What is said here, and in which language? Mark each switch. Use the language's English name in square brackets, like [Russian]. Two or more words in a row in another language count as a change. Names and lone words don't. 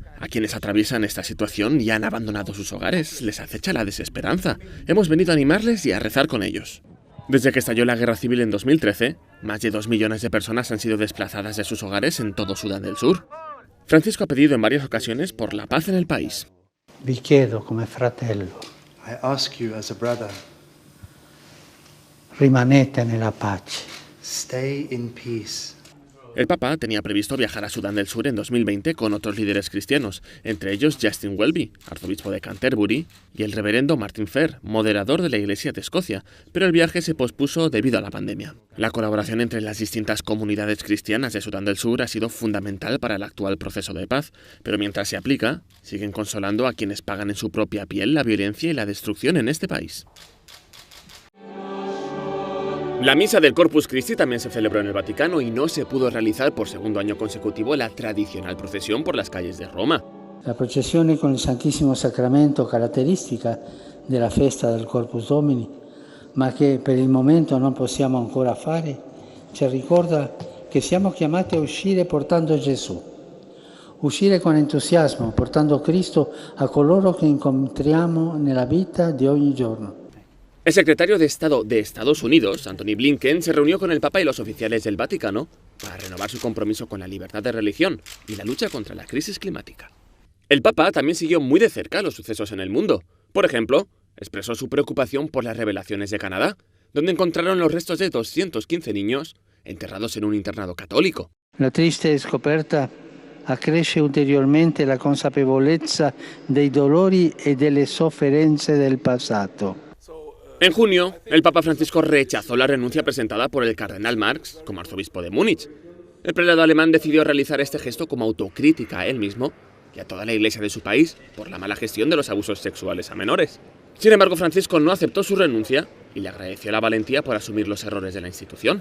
[Spanish] A quienes atraviesan esta situación y han abandonado sus hogares, les acecha la desesperanza. Hemos venido a animarles y a rezar con ellos. Desde que estalló la guerra civil en 2013, más de 2 millones de personas han sido desplazadas de sus hogares en todo Sudán del Sur. Francisco ha pedido en varias ocasiones por la paz en el país. [Italian] Vi chiedo come fratello, [English] I ask you as a brother, [Italian] rimanete nella pace. [English] stay in peace. [Spanish] El Papa tenía previsto viajar a Sudán del Sur en 2020 con otros líderes cristianos, entre ellos Justin Welby, arzobispo de Canterbury, y el reverendo Martin Ferr, moderador de la Iglesia de Escocia, pero el viaje se pospuso debido a la pandemia. La colaboración entre las distintas comunidades cristianas de Sudán del Sur ha sido fundamental para el actual proceso de paz, pero mientras se aplica, siguen consolando a quienes pagan en su propia piel la violencia y la destrucción en este país. La misa del Corpus Christi también se celebró en el Vaticano y no se pudo realizar por segundo año consecutivo la tradicional procesión por las calles de Roma. [Italian] La processione con il Santissimo Sacramento, caratteristica della festa del Corpus Domini, ma che per il momento non possiamo ancora fare, ci ricorda che siamo chiamati a uscire portando Gesù. Uscire con entusiasmo, portando Cristo a coloro che incontriamo nella vita di ogni giorno. [Spanish] El secretario de Estado de Estados Unidos, Anthony Blinken, se reunió con el Papa y los oficiales del Vaticano para renovar su compromiso con la libertad de religión y la lucha contra la crisis climática. El Papa también siguió muy de cerca los sucesos en el mundo. Por ejemplo, expresó su preocupación por las revelaciones de Canadá, donde encontraron los restos de 215 niños enterrados en un internado católico. [Italian] La triste scoperta accresce ulteriormente la consapevolezza dei dolori e delle sofferenze del passato. [Spanish] En junio, el Papa Francisco rechazó la renuncia presentada por el cardenal Marx como arzobispo de Múnich. El prelado alemán decidió realizar este gesto como autocrítica a él mismo y a toda la iglesia de su país por la mala gestión de los abusos sexuales a menores. Sin embargo, Francisco no aceptó su renuncia y le agradeció la valentía por asumir los errores de la institución.